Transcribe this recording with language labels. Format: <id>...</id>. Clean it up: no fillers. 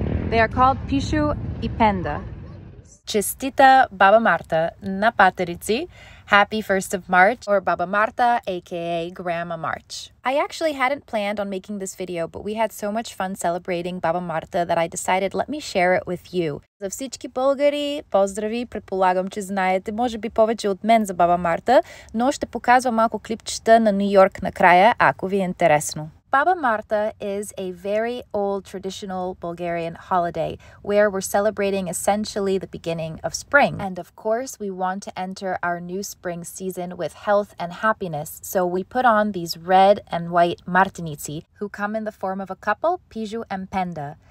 <en>They are called Pishu I Penda.</en> <bg>Čestita Baba Marta na Martenitsi.</bg> <en>Happy 1st of March, or Baba Marta, aka Grandma March. I actually hadn't planned on making this video, but we had so much fun celebrating Baba Marta that I decided let me share it with you.</en> <bg>За всички българи, поздрави, предполагам, че знаете, може би повече от мен за Баба Марта, но ще показвам малко клипчета на Нью Йорк накрая, ако ви е интересно.</bg> <en>Baba Marta is a very old traditional Bulgarian holiday where we're celebrating essentially the beginning of spring. And of course, we want to enter our new spring season with health and happiness. So we put on these red and white Martenitsi who come in the form of a couple, Piju and Penda.</en>